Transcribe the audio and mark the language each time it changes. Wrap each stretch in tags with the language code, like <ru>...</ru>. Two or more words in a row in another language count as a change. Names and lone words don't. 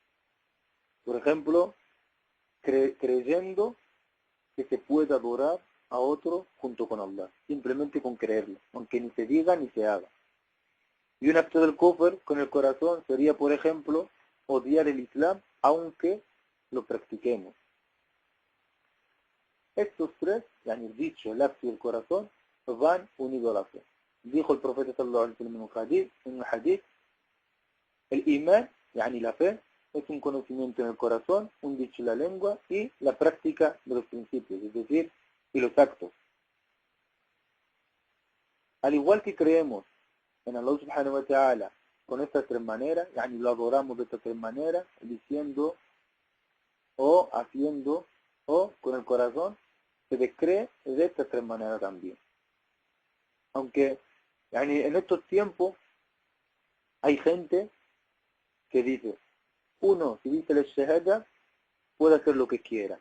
<es>Por ejemplo, creyendo que se puede adorar a otro junto con Allah, simplemente con creerlo, aunque ni se diga ni se haga. Y un acto del kufr con el corazón sería, por ejemplo, odiar el Islam, aunque lo practiquemos. Estos tres, yani el dicho, el acto y el corazón, van unidos a la fe. Dijo el profeta</es> <ar>صلى الله عليه وسلم</ar> <es>en un hadith, el imán, yani la fe, es un conocimiento en el corazón, un dicho en la lengua y la práctica de los principios, es decir, y los actos. Al igual que creemos en</es> <ar>الله سبحانه وتعالى</ar> <es>con estas tres maneras, yani lo adoramos de estas tres maneras, diciendo o haciendo o con el corazón, se descree de estas tres maneras también. Aunque yani, en estos tiempos hay gente que dice, uno, si dice la shahada, puede hacer lo que quiera.</es>